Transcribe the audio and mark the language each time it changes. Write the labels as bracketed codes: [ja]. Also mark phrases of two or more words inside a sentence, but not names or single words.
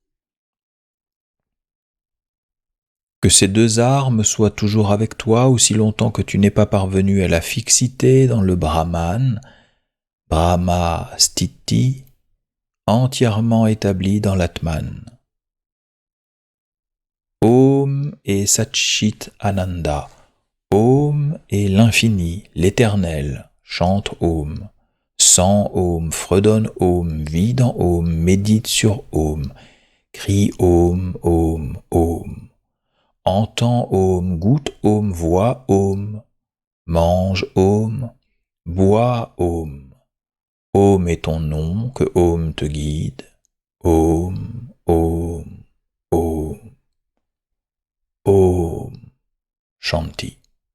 [fr] Que ces deux armes soient toujours avec toi aussi longtemps que tu n'es pas parvenu à la fixité dans le Brahman, [sa] Brahma Stiti, [fr] entièrement établi dans l'Atman. Om et [sa] Satchit Ananda, [fr] Om est l'infini, l'éternel, chante Om. Sent Om, fredonne Om, vit dans Om, médite sur Om, crie Om, Om, Om. Entends Om, goûte Om, vois Om, mange Om, bois Om. Om est ton nom, que Om te guide. Om, Om, Om, Om. Shanti.